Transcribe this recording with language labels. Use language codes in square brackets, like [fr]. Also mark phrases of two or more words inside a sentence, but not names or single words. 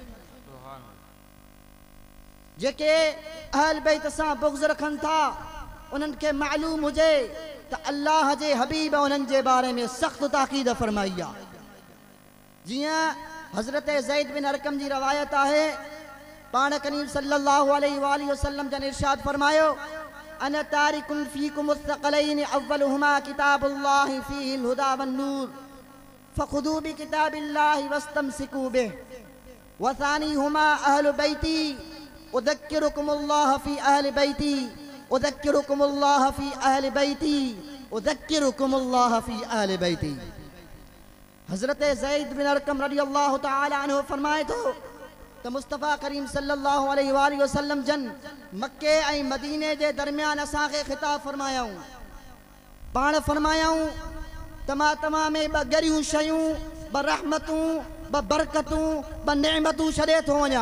[sd] जेके अहल बैत सां बुग़्ज़ रखनि था उन्हनि खे मालूम हुजे त अल्लाह जे हबीब उन्हनि जे बारे में सख़्त ताक़ीद फरमाई आहे। जियां हज़रत ज़ैद बिन अरकम जी रवायत आहे, पाण करीम [ar] صلى الله عليه وآله وسلم [sd] जन इरशाद फरमायो, [ar] أن تارك فيكم مستقلين أولهما كتاب الله فيه الهدى والنور فخذوا بكتاب الله واستمسكوا به وثانيهما أهل بيتي أذكركم الله في أهل بيتي أذكركم الله في أهل بيتي أذكركم الله في أهل بيتي. [sd] हज़रत ज़ैद बिन अरक़म [ar] رضي الله تعالى عنه [sd] फरमाए थो त मुस्तफ़ा करीम [ar] صلى الله عليه وسلم [sd] जन मक्के ऐं मदीने जे दरमियान असांखे ख़िताब फरमायाऊं। पाण फरमायाऊं तमा में ब गरियूं शयूं, ब रहमतूं, ब बरकतूं, ब नेमतूं छॾे थो वञा।